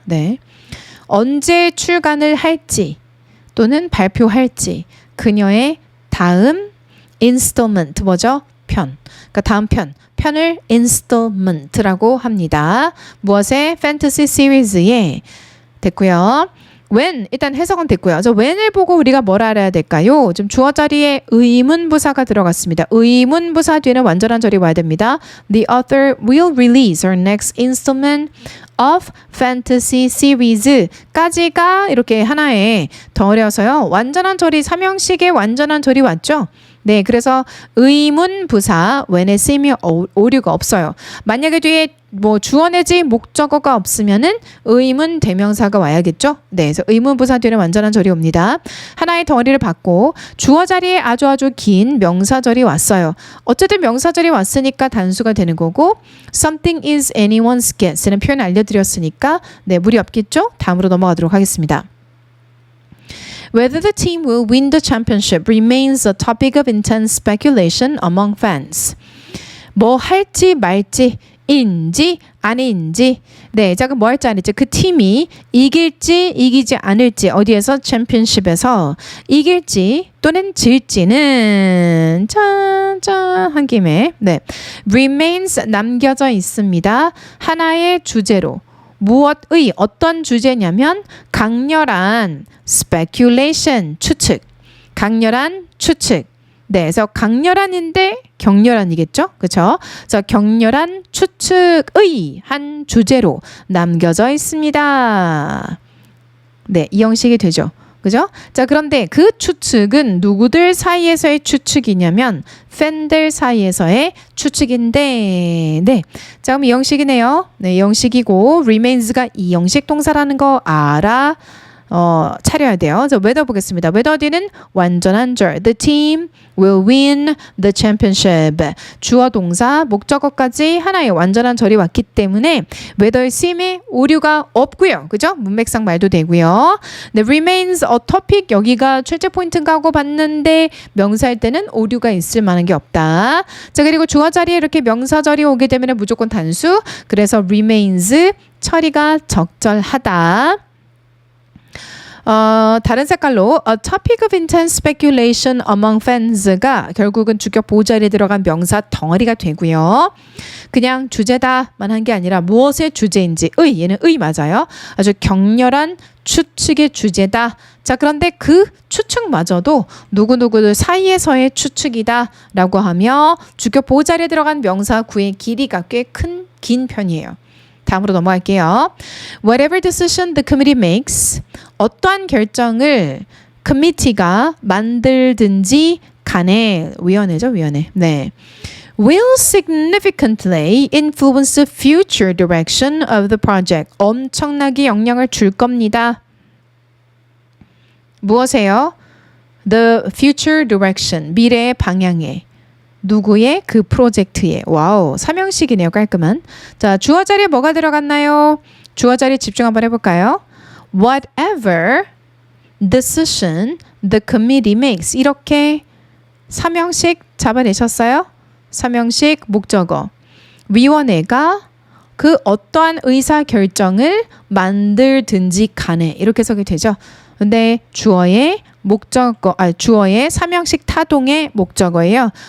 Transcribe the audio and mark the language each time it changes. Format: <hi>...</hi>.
<ko>네, 언제 출간을 할지 또는 발표할지 그녀의 다음 installment 뭐죠? 편. 그러니까 다음 편을 installment라고 합니다. 무엇의 fantasy series의 됐고요. when 일단 해석은 됐고요. 저 when을 보고 우리가 뭘 알아야 될까요? 지금 주어 자리에 의문부사가 들어갔습니다.</ko> <en>의문부사 뒤에는 완전한 절이 와야 됩니다. The author will release her next installment</en> <ko>of fantasy series까지가 이렇게 하나에 덜어서요. 완전한 조리, 삼형식의 완전한 조리 왔죠? 네, 그래서 의문 부사 when에 쓰이면 오류가 없어요. 만약에 뒤에 뭐 주어 내지 목적어가 없으면은 의문 대명사가 와야겠죠? 네, 그래서 의문 부사 뒤에는 완전한 절이 옵니다. 하나의 덩어리를 받고 주어 자리에 아주 긴 명사절이 왔어요. 어쨌든 명사절이 왔으니까 단수가 되는 거고 something is anyone's guess 라는 표현 알려드렸으니까 네, 무리 없겠죠? 다음으로 넘어가도록 하겠습니다.</ko> <en>Whether the team will win the championship remains a topic of intense speculation among fans.</en> <ko>뭐 할지 말지 인지 아닌지 네, 자 그럼 뭐 할지 아닐지 그 팀이 이길지 이기지 않을지 어디에서 챔피언십에서 이길지 또는 질지는 짠짠 한 김에 네 remains 남겨져 있습니다. 하나의 주제로 무엇의 어떤 주제냐면 강렬한 speculation 추측 강렬한 추측 네, 그래서 강렬한인데 격렬한이겠죠? 그렇죠? 그래서 격렬한 추측의 한 주제로 남겨져 있습니다. 네, 이 형식이 되죠. 그죠? 자, 그런데 그 추측은 누구들 사이에서의 추측이냐면 팬들 사이에서의 추측인데 네. 자, 그럼 이 형식이네요. 네, 이 형식이고 remains가 이 형식 동사라는 거 알아 차려야 돼요. 자, whether 보겠습니다. whether 뒤는 완전한 절.</ko> <en>The team will win the championship.</en> <ko>주어 동사 목적어까지 하나의 완전한 절이 왔기 때문에 whether의 쓰임에 오류가 없고요. 그죠? 문맥상 말도 되고요. 네, remains a topic 여기가 출제 포인트인가 하고 봤는데 명사일 때는 오류가 있을 만한 게 없다. 자, 그리고 주어 자리에 이렇게 명사절이 오게 되면 무조건 단수. 그래서 remains 처리가 적절하다. 다른 색깔로 a topic of intense speculation among fans 가 결국은 주격 보호자리에 들어간 명사 덩어리가 되고요. 그냥 주제다만 한 게 아니라 무엇의 주제인지 얘는 맞아요. 아주 격렬한 추측의 주제다. 자, 그런데 그 추측마저도 누구누구들 사이에서의 추측이다 라고 하며 주격 보호자리에 들어간 명사 구의 길이가 꽤 긴 편이에요. 다음으로 넘어갈게요. Whatever decision the committee makes, 어떠한 결정을 committee가 만들든지 간에 위원회죠, 위원회. 네.</ko> <en>will significantly influence the future direction of the project.</en> <ko>엄청나게 영향을 줄 겁니다. 무엇에요?</ko> <en>The future direction, 미래의 방향에.</en> <ko>누구의? 그 프로젝트에. 와우, 삼형식이네요. 깔끔한. 자, 주어 자리에 뭐가 들어갔나요? 주어 자리에 집중 한번 해볼까요?</ko> <en>Whatever decision the committee makes.</en> <ko>이렇게 삼형식 잡아내셨어요? 삼형식 목적어. 위원회가 그 어떠한 의사 결정을 만들든지 간에 이렇게 해석이 되죠. 근데 주어의 목적어, 주어의 삼형식 타동의 목적어예요.</ko>